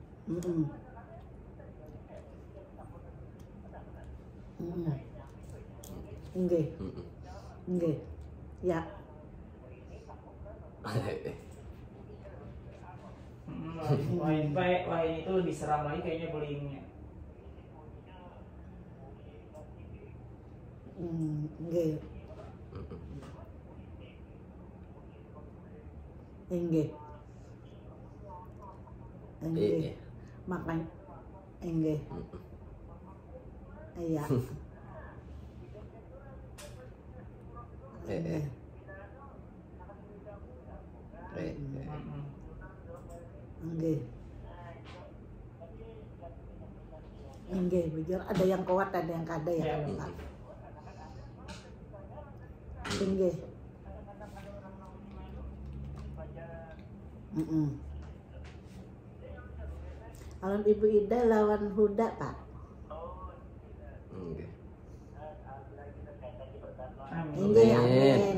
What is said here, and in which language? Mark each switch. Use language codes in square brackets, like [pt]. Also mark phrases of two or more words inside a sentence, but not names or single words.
[id] Mm-mm. Mm-mm. Nggih. Mm-mm. Nggih. Ya. Lain itu lebih seram lagi kayaknya bullyingnya. Nggih. Nggih. Nggih. Makanya nggih. Iya. Nggih. Nggih. Nggih, [bjn] bujur ada yang kuat ada yang kada ya kalau Pak. [id] Nggih. [bjn] Kalau Ibu Ida lawan Huda, Pak. [id] Nggih, amin.